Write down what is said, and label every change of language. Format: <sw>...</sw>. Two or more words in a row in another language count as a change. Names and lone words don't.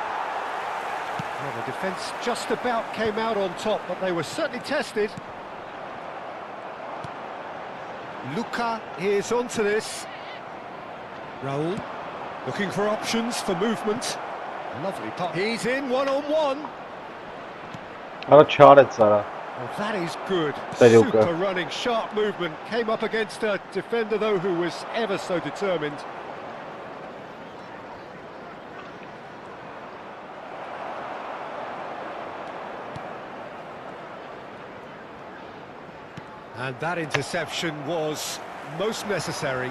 <en>Well, the defence just about came out on top, but they were certainly tested. Luka is onto this. Raul looking for options for movement. Lovely pop. He's in one-on-one.</en> <hy>Արա չարեց արա</hy> <en>Well, that is good. Super Super running, sharp movement. Came up against a defender, though, who was ever so determined. And that interception was most necessary.</en>